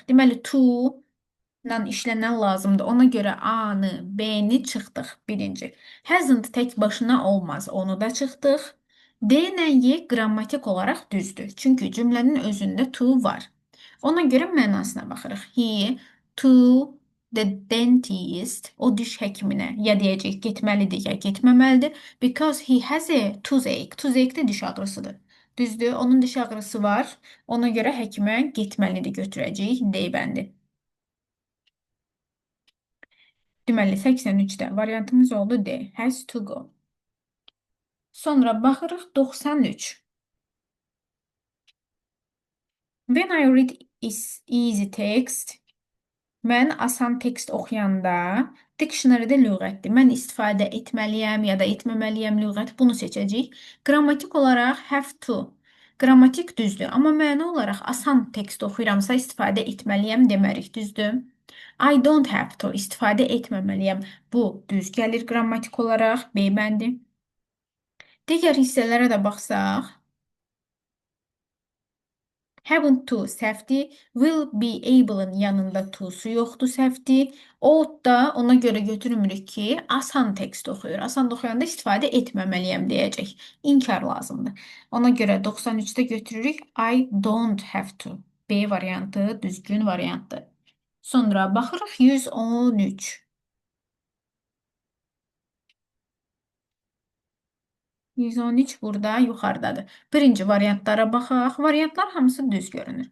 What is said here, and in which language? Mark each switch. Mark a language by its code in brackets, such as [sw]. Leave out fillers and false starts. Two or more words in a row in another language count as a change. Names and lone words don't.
[az] Deməli, to ilə işlənən lazımdır. Ona görə A-nı, B-ni çıxdıq birinci. Hasn't tək başına olmaz. Onu da çıxdıq. D ilə Y qrammatik olaraq düzdür. Çünki cümlənin özündə to var. Ona görə mənasına baxırıq. [en] He to the dentist, [az] o diş həkiminə ya deyəcək getməlidir ya getməməlidir. [en] Because he has a toothache. [az] Toothache də diş ağrısıdır. Düzdür, onun diş ağrısı var. Ona görə həkimə getməlidir götürəcəyik D bəndi. Deməli 83-də variantımız oldu D. [en] Has to go. [az] Sonra baxırıq 93. [en] When I read is easy text, [az] mən asan tekst oxuyanda dictionary-də lüğətdir. Mən istifadə etməliyəm ya da etməməliyəm lüğət. Bunu seçəcəyik. Qrammatik olaraq [en] have to. [az] Qrammatik düzdür, amma məna olaraq asan tekst oxuyuramsa istifadə etməliyəm demərik, düzdür? [en] I don't have to [az] istifadə etməməliyəm. Bu düz gəlir qrammatik olaraq B bəndi. Digər hissələrə də baxsaq, [en] haven't to səhvdir. Will be able'ın [az] yanında to'su yoxdur, səhvdir. Ought da ona görə götürmürük ki, asan tekst oxuyur. Asan oxuyanda istifadə etməməliyəm deyəcək. İnkar lazımdır. Ona görə 93-də götürürük. [en] I don't have to. [az] B variantı düzgün variantdır. Sonra baxırıq 113. 113 burada yuxarıdadır. Birinci variantlara baxaq. Variantlar hamısı düz görünür.